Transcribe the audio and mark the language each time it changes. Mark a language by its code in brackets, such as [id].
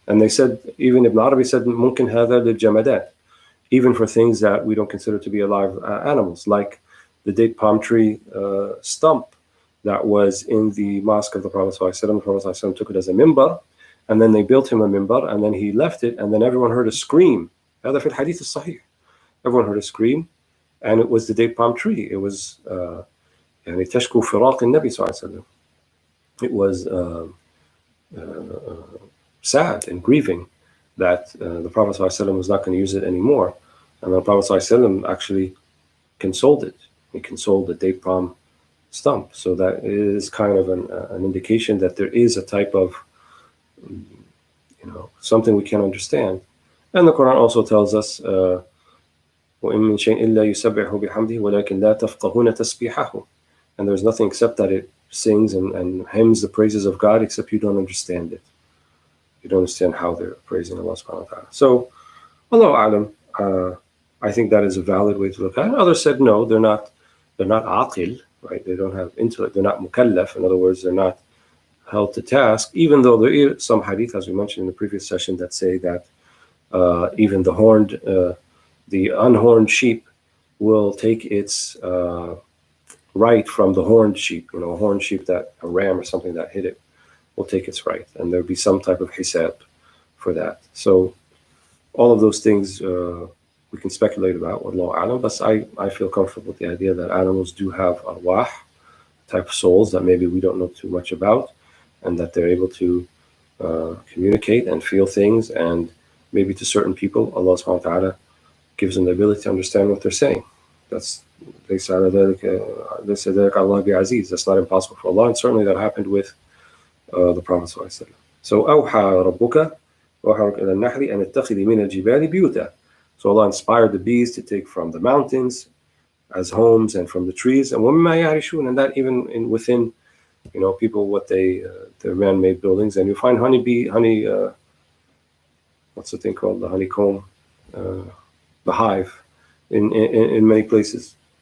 [en] And they said, even Ibn Arabi said, [ar] ممكن هذا للجمادات, [en] even for things that we don't consider to be alive animals, like the date palm tree stump that was in the mosque of the Prophet ﷺ. The Prophet ﷺ took it as a mimbar, and then they built him a mimbar, and then he left it, and then everyone heard a scream. [ar] هذا في الحديث الصحيح. [en] Everyone heard a scream, and it was the date palm tree. It was [ar] يعني تشكو فراق النبي صلى الله عليه وسلم. [en] It was sad and grieving that the Prophet ﷺ was not going to use it anymore. And the Prophet ﷺ actually consoled it. He consoled the date palm stump. So that is kind of an indication that there is a type of, something we can understand. And the Quran also tells us, [ar] وَإِن مِّن شَيْءٍ إِلَّا يُسَبِّحُ بِحَمْدِهِ وَلَكِنْ لَا تَفْقَهُونَ تَسْبِيحَهُ. [en] And there's nothing except that it sings and hymns the praises of God, except you don't understand it. You don't understand how they're praising Allah subhanahu wa ta'ala. So, Allahu A'lam, I think that is a valid way to look at it. Others said no, they're not aqil, right? They don't have intellect, they're not mukallaf. In other words, they're not held to task, even though there is some hadith, as we mentioned in the previous session, that say that even the unhorned sheep will take its right from the horned sheep. A horned sheep, that a ram or something that hit it, will take its right, and there'll be some type of hisab for that. So all of those things we can speculate about, wallahu a'lam, but I feel comfortable with the idea that animals do have arwah, type of souls that maybe we don't know too much about, and that they're able to communicate and feel things, and maybe to certain people Allah subhanahu wa ta'ala gives them the ability to understand what they're saying. [ar] That's ليس ذلك على الله بعزيز. [en] That's not impossible for Allah, and certainly that happened with the Prophet [ar] صلى الله عليه وسلم. So أوحى ربك وأوحى إلى النحل أن اتخذي من الجبال بيوتا. [en] So Allah inspired the bees to take from the mountains as homes and from the trees, and [ar] وَمِمَّا يَعْرِشُونَ, [en] and that even within, people, what their man-made buildings, and you find honey, what's the thing called, the honeycomb, the hive, in many places.